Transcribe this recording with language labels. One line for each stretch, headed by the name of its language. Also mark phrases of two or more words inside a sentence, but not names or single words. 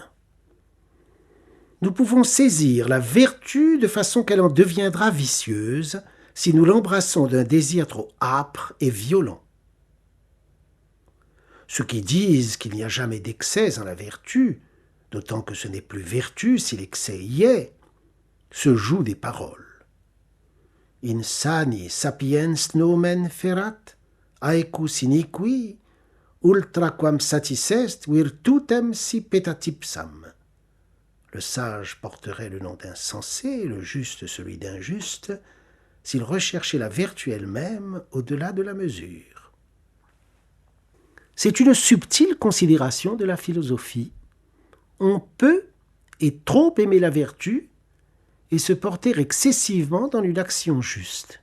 French: Nous pouvons saisir la vertu de façon qu'elle en deviendra vicieuse si nous l'embrassons d'un désir trop âpre et violent. Ceux qui disent qu'il n'y a jamais d'excès en la vertu, d'autant que ce n'est plus vertu si l'excès y est, se jouent des paroles.
Latin: Insani sapiens nomen ferat, aequus iniqui, ultraquam satisest virtutem si petatipsam.
French: Le sage porterait le nom d'insensé, le juste celui d'injuste, s'il recherchait la vertu elle-même au-delà de la mesure. C'est une subtile considération de la philosophie. On peut et trop aimer la vertu et se porter excessivement dans une action juste.